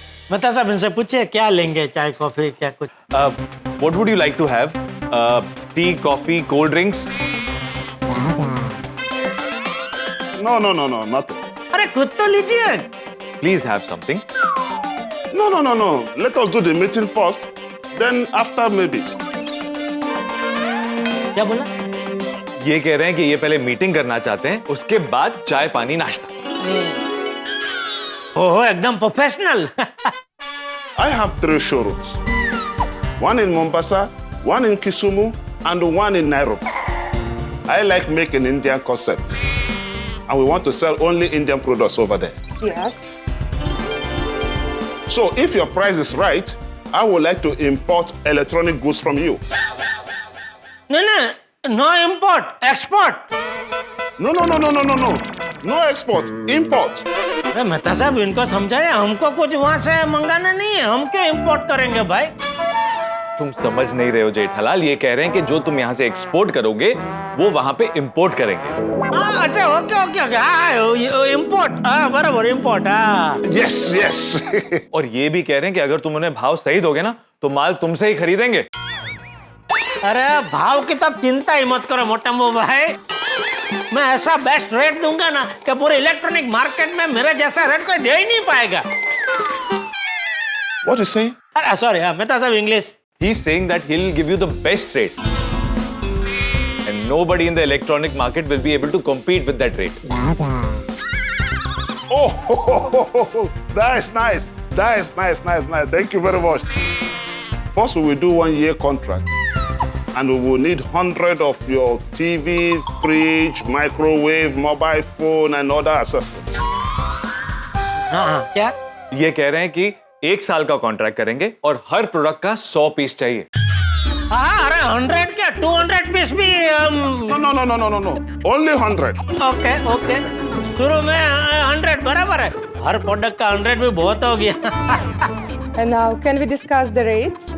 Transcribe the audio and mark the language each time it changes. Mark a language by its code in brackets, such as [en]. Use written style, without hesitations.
[hi] बता साहब इनसे पूछिए क्या लेंगे, चाय कॉफी क्या कुछ। [en] What would you like to have? Tea, coffee, cold drinks? No, no, no, no, nothing. [hi] अरे खुद तो लीजिए। [en] Please have something. No, no, no, no. Let us do the meeting first. Then after maybe. [hi] क्या बोला? ये कह रहे हैं कि ये पहले मीटिंग करना चाहते हैं, उसके बाद चाय पानी नाश्ता। ओहो एकदम professional [en] I have 3 showrooms. One in Mombasa, one in Kisumu, and one in Nairobi. I like making Indian concept. And we want to sell only Indian products over there. Yes. So if your price is right, I would like to import electronic goods from you. [hi] नहीं no import export. [en] No, no, no, no, no, no, no. No export, import. [hi] अरे मेहता साहब इनको समझाए, हमको कुछ वहाँ से मंगाना नहीं है, हम क्यों इम्पोर्ट करेंगे भाई। तुम समझ नहीं रहे हो जेठालाल, ये कह रहे हैं कि जो तुम यहाँ से एक्सपोर्ट करोगे वो वहां पे इंपोर्ट करेंगे। हाँ अच्छा ओके ओके ओके हाँ इम्पोर्ट हाँ बराबर इम्पोर्ट हाँ। [en] Yes, yes. [hi] और ये भी कह रहे हैं कि अगर तुम उन्हें भाव सही दोगे ना तो माल तुमसे ही खरीदेंगे। अरे भाव की तब चिंता ही मत करो मोटाम्बो भाई, मैं ऐसा बेस्ट रेट दूंगा ना कि पूरे इलेक्ट्रॉनिक मार्केट में मेरे जैसा रेट कोई दे ही नहीं पाएगा। [en] What you saying? [hi] अरे सॉरी हाँ मेहता साहब English. [en] He's saying that he'll give you the best rate. And nobody in the electronic market will be able to compete with that rate. Oh, that is nice. That is nice, nice, nice. Thank you very much. First, we will do 1-year contract. And we will need 100 of your TV, fridge, microwave, mobile phone, and other accessories. [hi] हाँ क्या? ये कह रहे हैं कि 1 साल का contract करेंगे और हर प्रोडक्ट का 100 पीस चाहिए। हाँ अरे 100 क्या 200 पीस भी [en] No, no, no, no, no, no, no. Only 100. [hi] Okay okay शुरू में 100 बराबर है, हर प्रोडक्ट का 100 भी बहुत हो गया। [en] And now, can we discuss the rates?